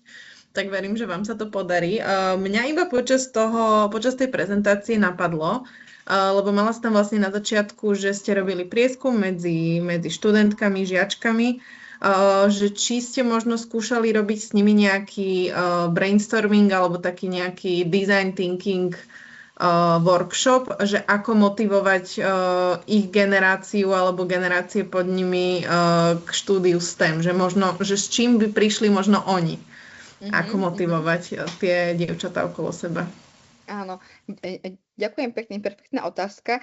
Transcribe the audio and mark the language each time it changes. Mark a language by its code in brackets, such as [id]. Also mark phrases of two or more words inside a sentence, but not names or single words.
[sk] Tak verím, že vám sa to podarí. Mňa iba počas tej prezentácie napadlo, lebo mala som tam vlastne na začiatku, že ste robili prieskum medzi študentkami, žiačkami, že či ste možno skúšali robiť s nimi nejaký brainstorming alebo taký nejaký [en] design thinking workshop, [sk] že ako motivovať ich generáciu alebo generácie pod nimi k štúdiu STEM, že možno, že s čím by prišli možno oni, ako motivovať tie dievčatá okolo seba. Áno, ďakujem pekne, perfektná otázka.